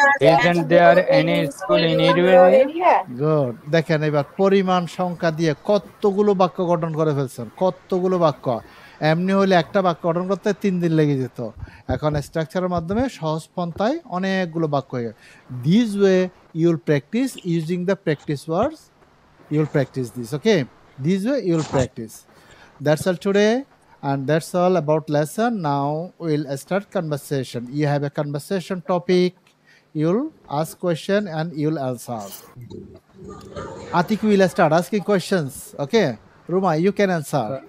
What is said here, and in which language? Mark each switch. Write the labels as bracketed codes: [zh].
[en] Isn't there any school in your area? Good. [bn] দেখেন এবার পরিমাণ সংখ্যা দিয়ে কতগুলো বাক্য গঠন করে ফেলছেন, কতগুলো বাক্য। এমনি হলে একটা বাক্য গঠন করতে 3 দিন লেগে যেত। এখন স্ট্রাকচারের মাধ্যমে সহজ পন্থায় অনেকগুলো বাক্য হয়ে গেল। [en] This way you'll practice using the practice words. You'll practice this, okay? This way you'll practice. That's all today, and that's all about lesson. Now we'll start conversation. You have a conversation topic. You'll ask question and you'll answer. Atik will start asking questions. Okay, Ruma, you can answer.